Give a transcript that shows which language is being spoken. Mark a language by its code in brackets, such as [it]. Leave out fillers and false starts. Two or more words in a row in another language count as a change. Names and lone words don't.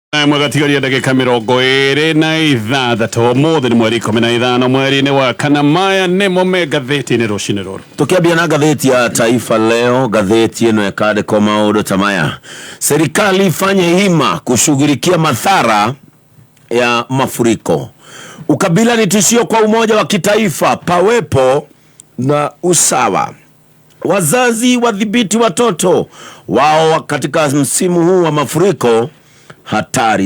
[ki] Mwagatigari ndagika 26 Muthee ni mweri 15 mweri-ini wa kana. Maya nimo me gatheti-ini rucini ruru tukiambia na gatheti ya Taifa Leo. Gatheti ino yakade kwa maundu tamaya: [sw] serikali ifanye hima kushughulikia madhara ya mafuriko. Ukabila ni tishio kwa umoja wa kitaifa, pawepo na usawa. Wazazi wadhibiti watoto wao katika msimu huu wa mafuriko hatari.